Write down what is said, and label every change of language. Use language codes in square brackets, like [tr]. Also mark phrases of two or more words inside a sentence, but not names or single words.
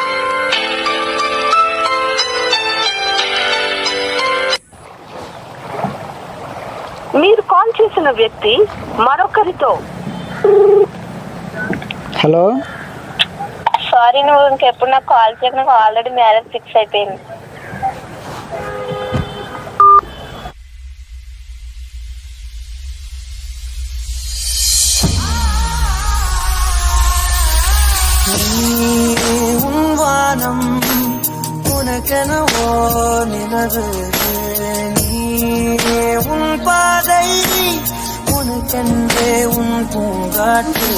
[te] మీరు కాల్ చేసిన వ్యక్తి మరొకరితో. హలో, సారీ, నువ్వు ఇంకెప్పుడు నాకు కాల్ చేయకు. నాకు [en] already marriage fix [te] అయిపోయింది. [ta] வானம் உனக்கெனவோ நிலவு, நீ உன் பாதை உனக்கென்றே உன் பூங்காற்று,